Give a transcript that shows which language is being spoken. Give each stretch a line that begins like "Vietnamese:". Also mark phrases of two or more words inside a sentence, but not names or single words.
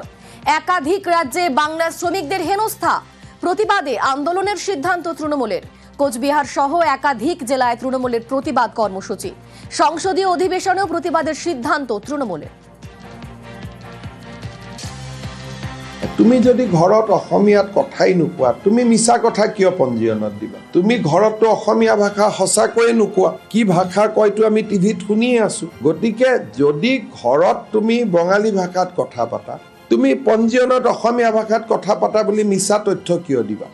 Bangla: একাধিক রাজ্যে বাংলা শ্রমিকদের হেনস্থা, প্রতিবাদে আন্দোলনের সিদ্ধান্ত তৃণমূলের। কোচবিহার সহ একাধিক জেলায় তৃণমূলের প্রতিবাদ কর্মসূচি। সংসদীয় অধিবেশনেও প্রতিবাদের সিদ্ধান্ত তৃণমূলের।
Assamese: তুমি যদি ঘৰত অসমীয়াত কথাই নোকোৱা, তুমি মিছা কথা কিয় পঞ্জীয়নত দিবা? তুমি ঘৰততো অসমীয়া ভাষা সঁচাকৈয়ে নোকোৱা, কি ভাষা কয়তো আমি টিভিত শুনিয়ে আছো। গতিকে যদি ঘৰত তুমি বঙালী ভাষাত কথা পাতা, তুমি পঞ্জীয়নত অসমীয়া ভাষাত কথা পাতা বুলি মিছা তথ্য কিয় দিবা?